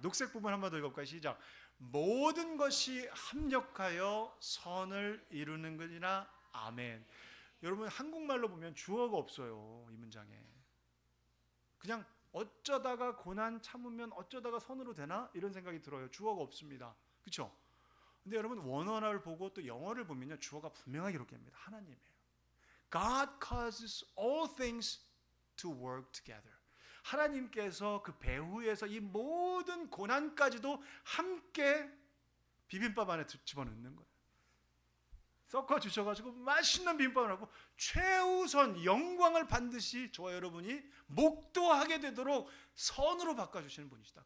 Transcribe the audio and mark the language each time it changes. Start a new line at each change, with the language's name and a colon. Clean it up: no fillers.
Korean: 녹색 부분 한번 더 읽어볼까요? 시작. 모든 것이 합력하여 선을 이루는거니라. 아멘. 여러분 한국말로 보면 주어가 없어요. 이 문장에. 그냥 어쩌다가 고난 참으면 어쩌다가 선으로 되나? 이런 생각이 들어요. 주어가 없습니다. 그렇죠? 근데 여러분 원어를 보고 또 영어를 보면요. 주어가 분명하게 이렇게 합니다. 하나님이에요.
English: God causes all things to work together.
Korean: 하나님께서 그 배후에서 이 모든 고난까지도 함께 비빔밥 안에 집어넣는 거예요. 섞어 주셔가지고 맛있는 비빔밥을 하고 최우선 영광을 반드시 저와 여러분이 목도하게 되도록 선으로 바꿔주시는 분이시다.